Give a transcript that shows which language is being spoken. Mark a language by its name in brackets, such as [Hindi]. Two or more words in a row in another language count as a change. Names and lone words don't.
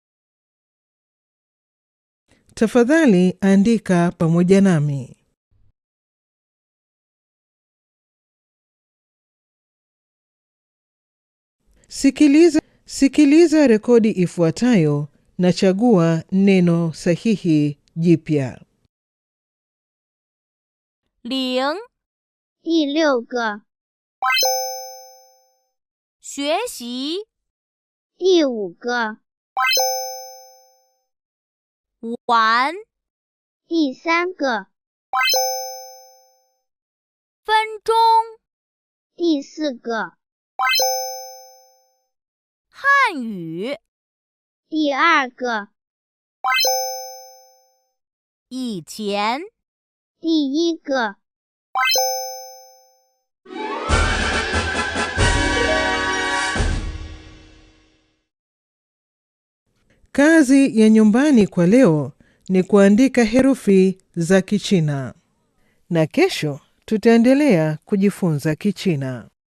[Swahili] Tafadhali, andika pamoja nami. Sikiliza rekodi ifuatayo na chagua neno sahihi jipya. 0 [Chinese] 第六个学习第五个玩第三个分钟第四个汉语第二个以前第一个 [Swahili] Kazi ya nyumbani kwa leo ni kuandika herufi za Kichina. Na kesho tutaendelea kujifunza Kichina.